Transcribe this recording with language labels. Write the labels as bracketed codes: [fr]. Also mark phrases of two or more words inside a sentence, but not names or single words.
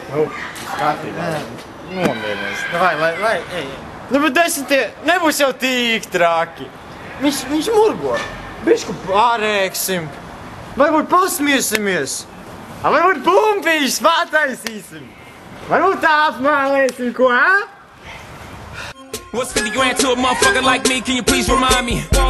[lv] Kārtībā. Nomierinies. Vai, ej. Nu, bet desmitie nebūs jau tik traki. Viņš murgo. Bišku pārēksim. Varbūt pasmiesimies. Varbūt pumpīšus pataisīsim. Varbūt tā apmēlēsim, ko, [en] What's 50 grand to a motherfucker like me? Can you please remind me?